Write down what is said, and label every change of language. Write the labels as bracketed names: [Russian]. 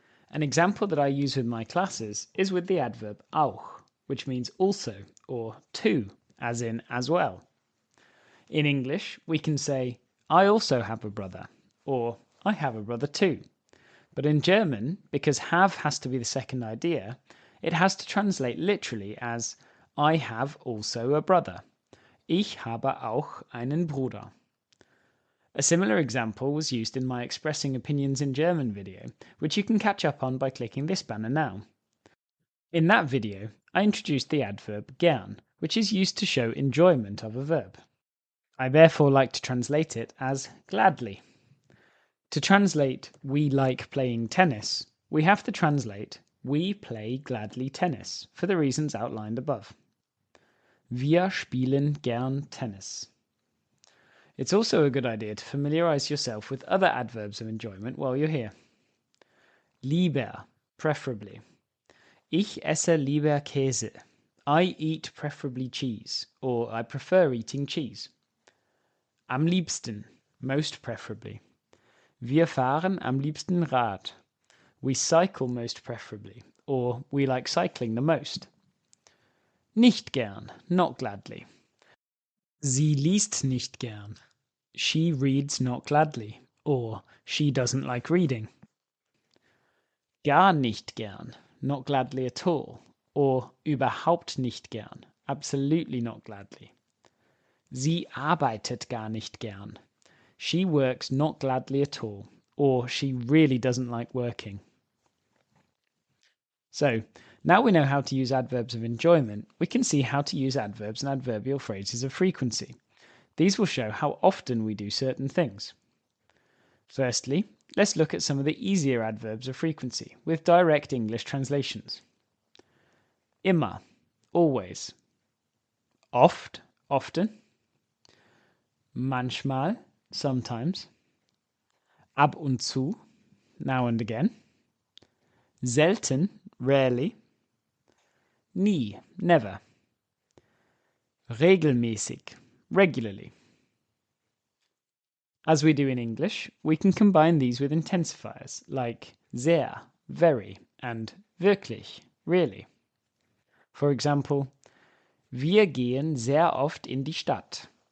[English] An example that I use with my classes is with the adverb auch, which means also or to, as in as well. In English, we can say, I also have a brother, or I have a brother too. But in German, because have has to be the second idea, it has to translate literally as I have also a brother. [German] Ich habe auch einen Bruder. [English] A similar example was used in my Expressing Opinions in German video, which you can catch up on by clicking this banner now. In that video, I introduced the adverb gern, which is used to show enjoyment of a verb. I therefore like to translate it as gladly. To translate we like playing tennis, we have to translate we play gladly tennis for the reasons outlined above. [German] Wir spielen gern Tennis. [English] It's also a good idea to familiarize yourself with other adverbs of enjoyment while you're here. [German] Lieber, preferably. Ich esse lieber Käse. [English] I eat preferably cheese, or I prefer eating cheese. [German] Am liebsten, [English] most preferably. [German] Wir fahren am liebsten Rad. [English] We cycle most preferably, or we like cycling the most. [German] Nicht gern, [English] not gladly. [German] Sie liest nicht gern. [English] She reads not gladly, or she doesn't like reading. [German] Gar nicht gern, [English] not gladly at all, or [German] überhaupt nicht gern, [English] absolutely not gladly. [German] Sie arbeitet gar nicht gern. [English] She works not gladly at all, or she really doesn't like working. So, now we know how to use adverbs of enjoyment, we can see how to use adverbs and adverbial phrases of frequency. These will show how often we do certain things. Firstly, let's look at some of the easier adverbs of frequency with direct English translations. [German] Immer, always. Oft, often. Manchmal, sometimes. Ab und zu, [English] now and again. [German] Selten, rarely. Nie, never. Regelmäßig, regularly. [English] As we do in English, we can combine these with intensifiers like sehr, very, and wirklich, really. For example, [German] wir gehen sehr oft in die Stadt.